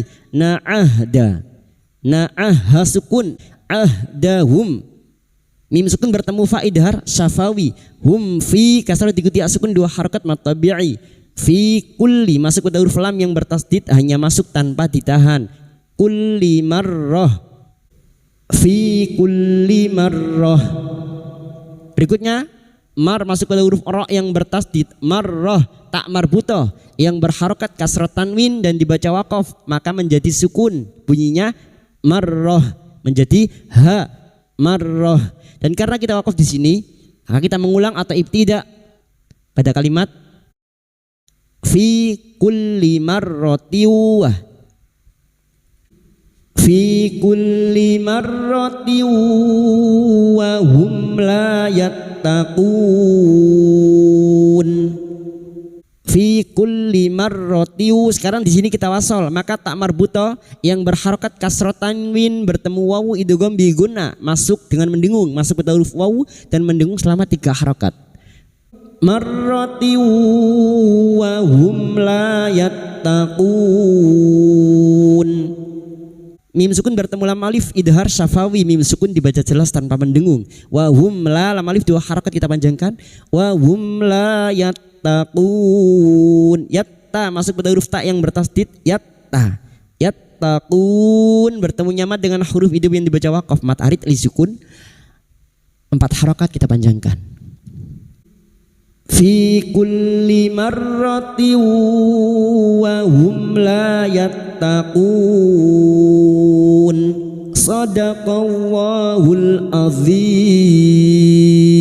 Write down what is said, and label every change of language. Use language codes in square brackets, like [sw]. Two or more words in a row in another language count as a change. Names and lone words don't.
[id] Na'ahda, na'ah sukun ahdahum, mim sukun bertemu fa idhar syafawi. Hum fi kasrah diikuti sukun 2 harakat mad tabi'i. [ar] في كل [id] masuk pada huruf lam yang bertasdid hanya masuk tanpa ditahan. [ar] كل مرة، في كل مرة. [id] Berikutnya mar masuk pada huruf ra yang bertasdid. Marrah tak marbutoh yang berharokat kasrah tanwin dan dibaca waqaf maka menjadi sukun bunyinya marrah menjadi ha marrah. Dan karena kita waqaf di sini maka kita mengulang atau ibtida pada kalimat [ar] في كل مرة، في كل مرة وهم لا يتقون. في كل مرة, [id] sekarang di sini kita wasol maka tak marbuto yang berharokat kasrah tanwin bertemu wawu idgham bi gunna masuk dengan mendengung, masuk pada huruf wawu dan mendengung selama 3 harokat. [ar] مرة وهم لا يتقون. [id] Mim sukun bertemu lam alif idhar syafawi, mim sukun dibaca jelas tanpa mendengung. [ar] وهم لا [id] lam alif 2 harakat kita panjangkan. [ar] وهم لا يتقون. [id] Yatta masuk pada huruf ta yang bertasdid yatta. Yattaqun bertemu nyamat dengan huruf idgham yang dibaca waqaf mat arid li sukun 4 harakat kita panjangkan. [ar] في كل مرة وهم لا يتقون. صدق الله العظيم.